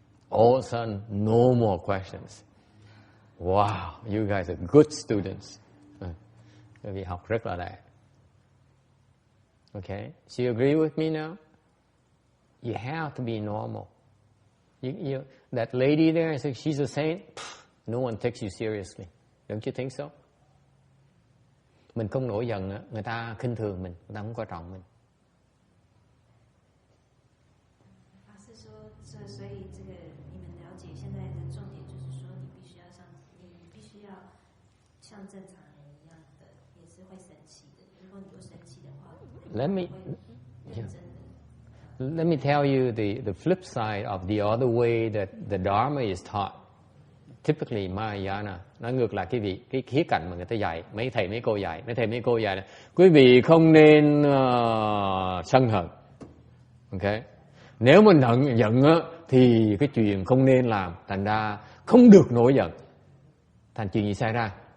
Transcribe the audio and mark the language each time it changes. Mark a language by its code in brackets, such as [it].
[en] All of a sudden, no more questions. Wow, you guys are good students. [vi] Bởi vì học rất là đẹp. [en] Okay, so you agree with me now? You have to be normal. That lady there, she's a saint. No one takes you seriously. Don't you think so? [vi] Mình không nổi giận, người ta khinh thường mình, người ta không coi trọng mình. [zh] 法师说，所以这个你们了解现在的重点就是说，你必须要像正常人一样的，也是会生气的。如果你不生气的话， [en] Let me tell you the flip side of the other way that the Dharma is taught. Typically Mahayana, [vi] nó ngược lại cái khía cạnh mà người ta dạy, mấy thầy mấy cô dạy là quý vị không nên sân hận. Okay? Nếu mình giận á thì cái chuyện không nên làm, thành ra không được nổi giận. Thành chuyện gì xảy ra?